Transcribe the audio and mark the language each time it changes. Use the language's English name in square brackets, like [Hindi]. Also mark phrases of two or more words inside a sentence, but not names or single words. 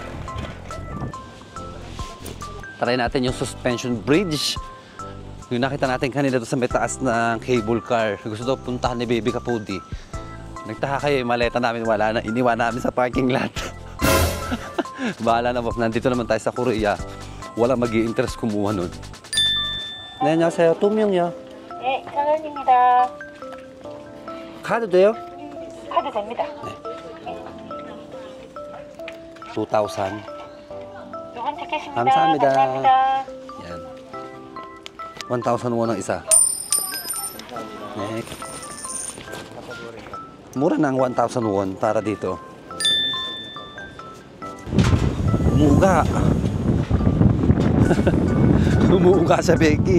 [Filipino] Try natin yung [English] suspension bridge. [Filipino] Yung nakita natin kanina doon sa may taas ng cable car. Gusto daw puntahan ni Baby Kapudi. Nagtaka kayo, yung maleta namin wala na. Iniwan namin sa parking lot. Bahala na, nandito naman tayo sa Korea. Walang mag-i-interest kumuha nun. [Korean] 안녕하세요. 똠명이요. 네, 1,000원입니다. 카드 돼요? 카드 됩니다. 네. 2,000. 요건 티켓입니다. 감사합니다. 감사합니다. [Filipino] Yan. 1,000 won ang isa. [Korean] 네. [Filipino] Mura na ang 1,000 won para dito. Umuuga. Umuuga siya, Becky.